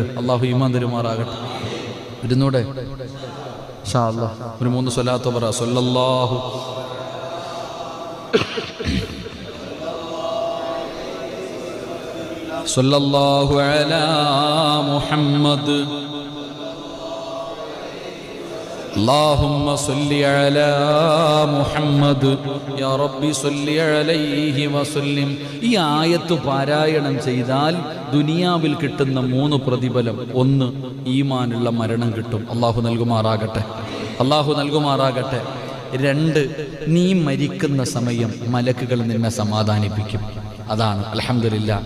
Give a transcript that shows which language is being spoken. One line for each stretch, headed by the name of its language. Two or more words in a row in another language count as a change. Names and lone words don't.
Malayalam: അള്ളാഹു ഈമാൻ തരുമാറാകട്ടെ. ഇരുന്നൂടെ
Arabic: إن شاء الله
Malayalam: ഒരു 3 സ്വലാത്ത് പറ.
Arabic: صلى الله صلى الله على محمد اللهم صل على محمد يا ربي صل عليه وسلم.
Malayalam: ഈ ആയത്ത് പാരായണം ചെയ്താൽ ദുനിയാവിൽ കിട്ടുന്ന 3 പ്രതിഫലം. 1, ഈമാനുള്ള മരണം കിട്ടും. അല്ലാഹു നൽകുമാറാകട്ടെ, അല്ലാഹു നൽകുമാറാകട്ടെ. 2, നീ മരിക്കുന്ന സമയം മലക്കുകൾ നിന്നെ സമാധാനിപ്പിക്കും. അതാണ് അൽഹംദുലില്ലാ.